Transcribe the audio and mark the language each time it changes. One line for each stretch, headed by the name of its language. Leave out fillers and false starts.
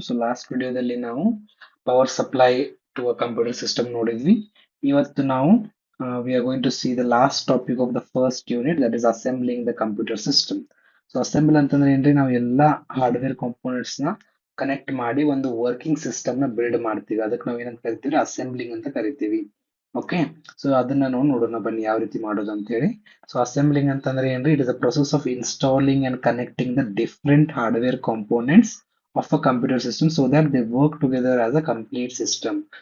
English: So last
Kannada: ವಿಡಿಯೋದಲ್ಲಿ ನಾವು
English: power supply to a computer system
Kannada: ನೋಡಿದ್ವಿ. ಇವತ್ತು ನಾವು
English: we are going to see the last topic of the first unit, that is assembling the computer system.
Kannada: So assemble ಅಂತಂದ್ರೆ ಏನ್ರಿ, ನಾವು ಎಲ್ಲ hardware components ನ ಕನೆಕ್ಟ್ ಮಾಡಿ ಒಂದು ವರ್ಕಿಂಗ್ ಸಿಸ್ಟಮ್ ನ ಬಿಲ್ಡ್ ಮಾಡ್ತೀವಿ. ಅದಕ್ಕೆ ನಾವು ಏನಂತ ಕರಿತೀವಿ, ಅಸೆಂಬ್ಲಿಂಗ್ ಅಂತ ಕರಿತೀವಿ. ಓಕೆ, ಸೊ ಅದನ್ನ ನಾವು ನೋಡೋಣ ಬನ್ನಿ ಯಾವ ರೀತಿ ಮಾಡೋದು ಅಂತ ಹೇಳಿ.
English: so assembling
Kannada: ಅಂತಂದ್ರೆ ಏನ್ರಿ,
English: It is a process of installing and connecting the different hardware components of a computer system so that they work together as a complete system.